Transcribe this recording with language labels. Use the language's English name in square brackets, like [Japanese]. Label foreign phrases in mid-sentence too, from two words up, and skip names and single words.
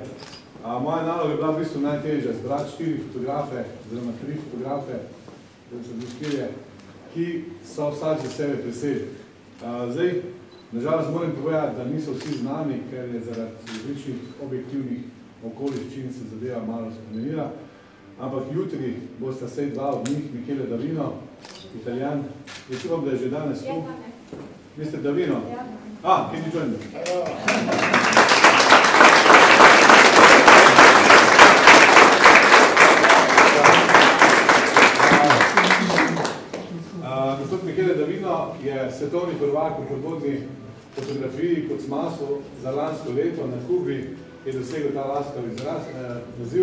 [Slovenian] Moja naloga je bila v bistvu najtežja, zbrati 4 fotografe, oziroma 3 fotografe, ki so vsak za sebe presežek. Zdaj, nažalost moram povedati, da niso vsi z nami, ker je zaradi različnih objektivnih okoliščin se zadeva malo spremenila. Ampak jutri bosta vsej 2 od njih, Michele Davino, Italijan. Jaz upam, da je že danes tu. [English] Mr. Davino? Can you join me? [Slovenian] Gospod Michele Davino je svetovni prvak v podvodni fotografiji kot CMAS-u za lansko leto na Kubi, ki je dosegel ta laskav naziv.